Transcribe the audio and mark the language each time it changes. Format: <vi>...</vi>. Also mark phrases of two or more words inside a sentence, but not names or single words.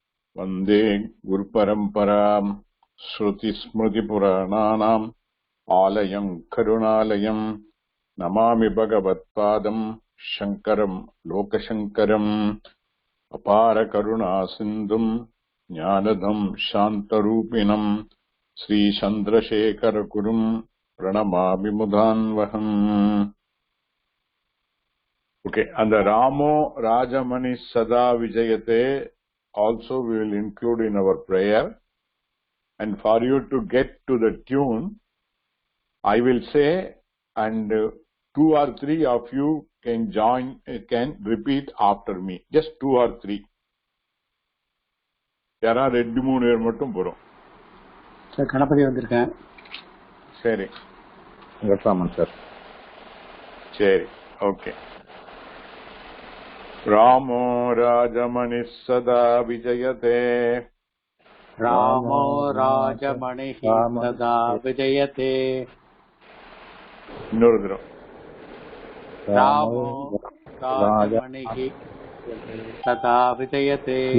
<sa>वन्दे गुरुपरम्पराम् श्रुतिस्मृतिपुराणानाम् आलयम् करुणालयम् नमामि भगवत्पादम् शङ्करम् लोकशङ्करम् अपारकरुणासिन्धुम् ज्ञानदम् शान्तरूपिणम् श्रीचन्द्रशेखरगुरुम् प्रणमामि मुदान्वहम्.</sa> <en>Okay, and the Ramo Rajamani Sada Vijayate also we will include in our prayer. And for you to get to the tune, I will say, and 2 or 3 of you can join, can repeat after me. Just 2 or 3.</en> <ta>யாரா 2-3 பேர் மட்டும் போறோம். சார் கணபதி வந்திருக்கேன். சரி வெல்கம் சார். சரி ஓகே.</ta> <sa>रामो राजमणिः सदा विजयते. रामो राजमणिः सदा विजयते. रामो राजमणिः सदा विजयते.</sa>